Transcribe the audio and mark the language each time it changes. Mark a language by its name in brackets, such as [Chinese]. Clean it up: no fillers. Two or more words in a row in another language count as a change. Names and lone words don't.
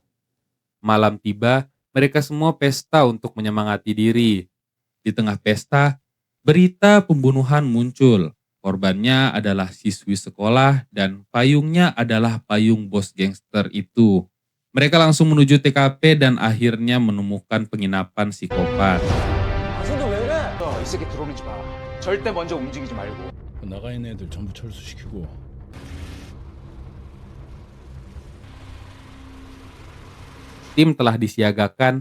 [Indonesian] Malam tiba, mereka semua pesta untuk menyemangati diri. Di tengah pesta, berita pembunuhan muncul. Korbannya adalah siswi sekolah dan payungnya adalah payung bos gangster itu. Mereka langsung menuju TKP dan akhirnya menemukan penginapan psikopat. [Korean] 아서도 왜 그래? 이 새끼 들어오지 마. 절대 먼저 움직이지 말고. 나가 있는 애들 전부 철수시키고. [Indonesian] Tim telah disiagakan.